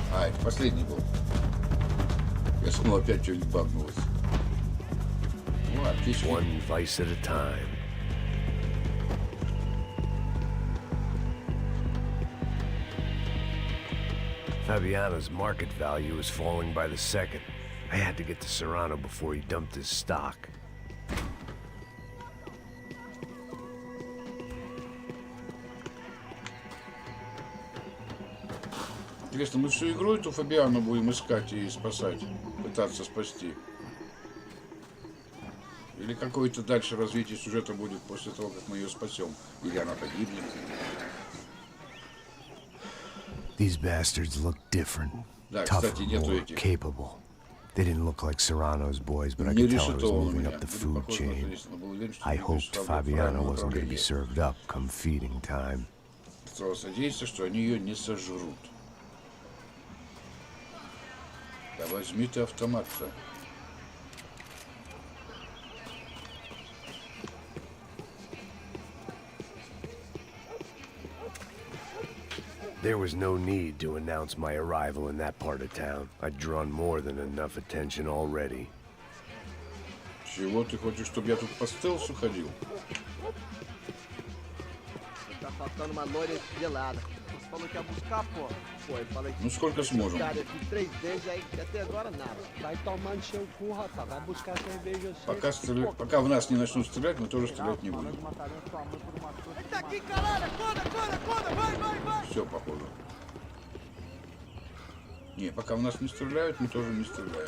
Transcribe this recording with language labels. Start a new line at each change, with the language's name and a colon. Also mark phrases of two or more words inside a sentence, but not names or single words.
Russian: А, это последний был. Я снова опять что-нибудь багнулось. Ну, отлично.
English: One vice at a time. Fabiano's market value is falling by the second. I had to get to Serrano before he dumped his stock.
Russian: Интересно, мы всю игру эту Фабиану будем искать и спасать, пытаться спасти? Или какое-то дальше развитие сюжета будет после того, как мы ее спасем? Или она погибнет?
English: These bastards look different,
Russian: Да,
English: tougher,
Russian: кстати, нету
English: more
Russian: этих.
English: capable. They didn't look like Serrano's boys, but I could tell I was moving up the food chain. I hoped Fabiano wasn't going to be served up come feeding time.
Russian: Оставалось надеяться, что они ее не сожрут. Да возьми ты автомат-то. There was no need to announce my arrival in that part of town. I'd drawn more than enough attention already. Чего ты хочешь, чтобы я тут по стелсу ходил?
Portuguese: Tá faltando uma loira estrelada. Você falou que ia buscar, pô. Pô, eu falei que...
Russian: Ну сколько сможем?
Portuguese: Cara, eu fiz 3 vezes aí, até agora nada. Vai tomando seu cu, rapaz. Vai buscar cerveja
Russian: Пока в нас не начнут стрелять, мы тоже стрелять не будем.
Portuguese: Tá aqui, caralho! Acorda! Vai!
Russian: Все, походу. Не, пока в нас не стреляют, мы тоже не стреляем.